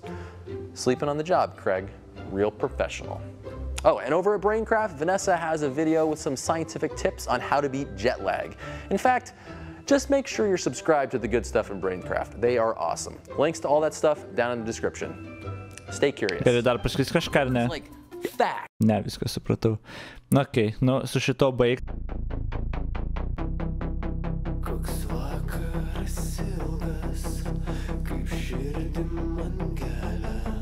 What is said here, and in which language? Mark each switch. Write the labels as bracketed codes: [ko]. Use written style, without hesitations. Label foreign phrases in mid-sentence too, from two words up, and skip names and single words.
[en] Sleeping on the job, Craig. Real professional. Oh, and over at Braincraft, Vanessa has a video with some scientific tips on how to beat jet lag. In fact, just make sure you're subscribed to The Good Stuff and Braincraft. They are awesome. Links to all that stuff down in the description. Stay curious. [lt] Gali dar pasakys kažką, ar ne? [en] It's like fact. [lt] Ne, viską supratau. Na, okei, nu, su šito baig. Koks vakaras ilgas, kaip širdim man gelia.